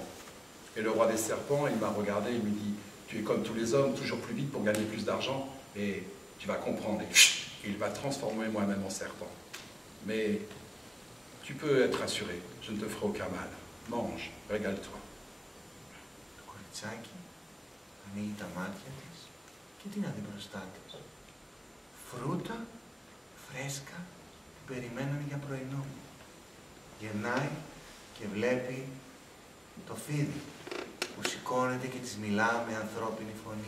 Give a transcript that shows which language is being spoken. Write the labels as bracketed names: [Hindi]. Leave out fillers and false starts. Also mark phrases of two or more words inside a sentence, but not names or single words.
[French] Et le roi des serpents, il m'a regardé, il me dit, tu es comme tous les hommes, toujours plus vite pour gagner plus d'argent, et tu vas comprendre. Et il va transformer moi-même en serpent. Mais tu peux être rassuré, je ne te ferai aucun mal. Mange, régale-toi. [Greek] Το κοριτσάκι ανοίγει τα μάτια της και τι να δει μπροστά της. Φρούτα, φρέσκα, που περιμένουν για πρωινό. Γυρνάει και βλέπει το φίδι που σηκώνεται και της μιλά με ανθρώπινη φωνή.